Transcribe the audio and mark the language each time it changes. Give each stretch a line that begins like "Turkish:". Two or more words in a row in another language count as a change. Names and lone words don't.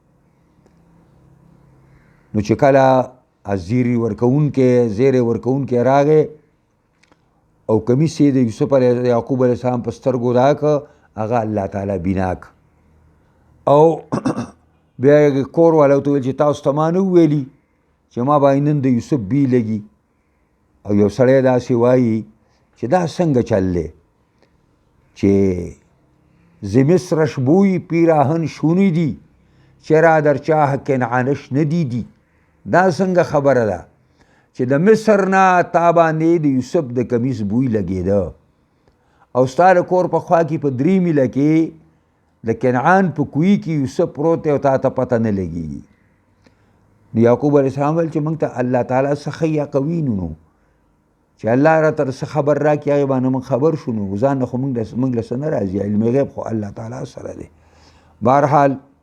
Pashto: نو چې کله زیری ورکوونکی راغی او کمیس یې د یوسف یعقوب
Arabic: علیه السلام
Pashto: په سترګو راکړه هغه الله تعالی بینا او بیا یې کور والا ورته ویل چې تاسو ته ما نه وویلي چې ما باندې نن د یوسف بی لګي او یو سړی داسې وایي چې دا څنګه چل دی چې
Persian: ز مصرش بوی پیراهن شونی دی چرا در چاه کنعانش ندیدی
Pashto: دا څنګه خبره ده چې د مصر نه تا باندې د یوسف د کمیس بوی لګېده او ستا د کور په خوا کې په 3 میله کې د کنعان په کوی کې یوسف پروت دی او تا ته پته نه لګېږي نو یعقوب
Arabic: علیه السلام
Pashto: ویل چې موږ ته الله تعالی څه ښه یقین نو چې الله راته څه خبر راکړي هغې باندې موږ خبر شو نو ځان نه خو موږ له څه نه راځي علم غیب خو الله تعالی سره دی بهرحال